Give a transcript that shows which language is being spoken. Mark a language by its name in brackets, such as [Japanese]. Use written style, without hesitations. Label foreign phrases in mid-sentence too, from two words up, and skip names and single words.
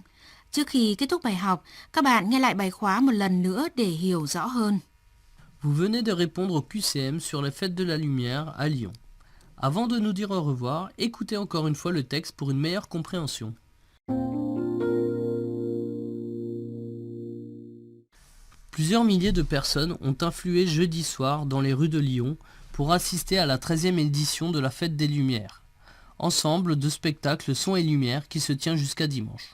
[Vietnamese] Trước khi kết thúc bài học, các bạn nghe lại bài khóa một lần nữa để hiểu rõ hơn. [French] Vous venez de répondre au QCM sur les fêtes de la lumière à Lyon. Avant de nous dire au revoir, écoutez encore une fois le texte pour une meilleure compréhension. Plusieurs milliers de personnes ont influé jeudi soir dans les rues de Lyon pour assister à la 13e édition de la Fête des Lumières, ensemble de spectacles son et lumière qui se tient jusqu'à dimanche.